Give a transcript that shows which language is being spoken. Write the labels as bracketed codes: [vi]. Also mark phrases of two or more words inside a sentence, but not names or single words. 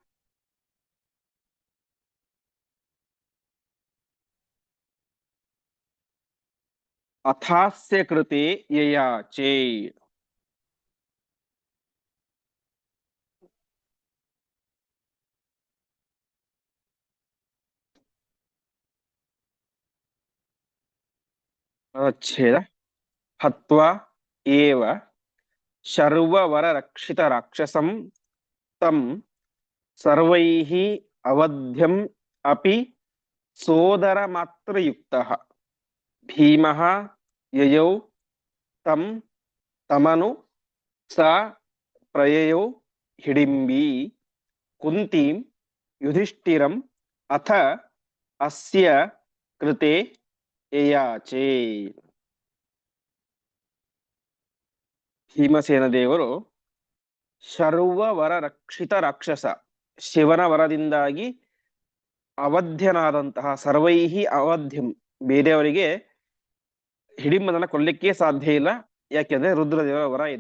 [sa] ಅಥಾಸ್ಯ ಕೃತೆ ಯಯಾಚೇ. ಛೇದ ಹತ್ವಾ ಏವ ಶರ್ವವರ ರಕ್ಷಿತ ರಾಕ್ಷಸಂ ತಂ ಸರ್ವೈಃ ಅವಧ್ಯಂ ಅಪಿ ಸೋದರ ಮಾತ್ರಯುಕ್ತಃ ಭೀಮಃ ಯಯೌ ತಂ ತಮನು ಸ ಪ್ರಯಯೌ ಹಿಡಿಂಬಿ ಕುಂತೀಂ ಯುಧಿಷ್ಠಿರಂ ಅಥ ಅಸ್ಯ ಕೃತೆ ಯಯಾಚೇ. [kn] ಭೀಮಸೇನ ದೇವರು [sa] ಶರ್ವವರ ರಕ್ಷಿತ ರಾಕ್ಷಸ, [kn] ಶಿವನ ವರದಿಂದಾಗಿ ಅವಧ್ಯನಾದಂತಹ [sa] ಸರ್ವೈಹಿ ಅವಧ್ಯಂ, [kn] ಬೇರೆಯವರಿಗೆ ಹಿಡಿಂಬನನ್ನ ಕೊಲ್ಲಿಕ್ಕೆ ಸಾಧ್ಯ ಇಲ್ಲ, ಯಾಕೆಂದ್ರೆ ರುದ್ರದೇವರ ವರ ಇದೆ.